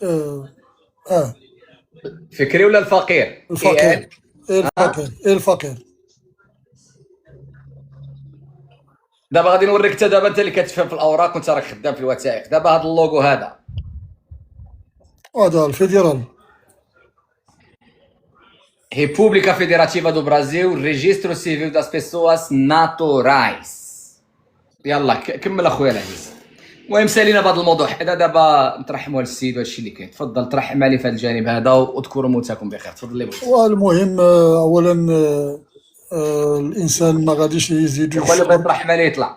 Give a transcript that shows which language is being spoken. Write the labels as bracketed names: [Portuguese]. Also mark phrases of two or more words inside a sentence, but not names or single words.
[Arabic] فكري ولا الفقير؟ الفقير. الفقير. دابا غادي نوريك حتى دابا انت اللي كتفهم في الاوراق وانت راك خدام في الوثائق. دابا هذا اللوغو هذا الفيدرال [Portuguese] República Federativa do Brasil, Registro Civil das Pessoas Naturais. [Arabic] يلا كمل اخويا العزيز. المهم سالينا بهذا الموضوع، حنا دابا نترحموا على السيد وهادشي اللي كاين. تفضل ترحم علي في هذا الجانب هذا واذكروا موتاكم بخير. تفضل لي بغيتي. والمهم اولا الانسان ما غاديش يزيد يقول بغيت ترحم عليه يطلع.